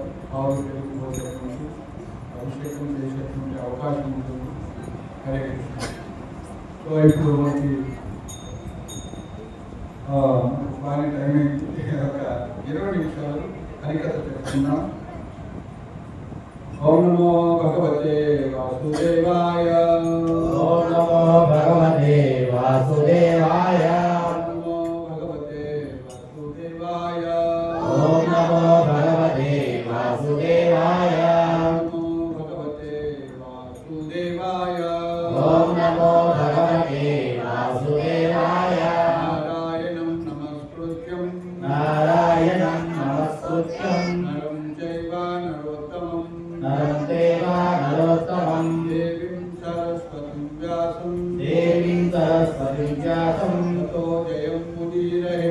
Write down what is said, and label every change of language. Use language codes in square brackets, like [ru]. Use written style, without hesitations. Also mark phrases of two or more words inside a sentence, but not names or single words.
[te] ఆవులు పెరిగిపోసేటువంటి అభిషేకం చేసేటువంటి అవకాశం ఉంటుంది. [sa] హరే కృష్ణ. [te] సో ఇప్పుడు మనకి బాగా టైం అయింది. ఒక 20 నిమిషాలు హరికథ చెప్తున్నాం. [sa] ఓం నమో భగవతే వాసుదేవాయ. ఓం నమో భగవతే వాసుదేవాయ. నమో భగవతే వాసుదేవాయ. ఓం నమో భగవతే వాసుదేవాయ. నమో భగవతే వాసుదేవాయ. ఓం నమో భగవతే వాసుదేవాయ. నారాయణం నమస్కృత్యం నారాయణం నమస్కృత్యం నరం చైవ నరోత్తమం నరం చైవ నరోత్తమం దేవీం సరస్వతిం వ్యాసం దేవీం సరస్వతిం వ్యాసం తతో జయం ముదీరహే.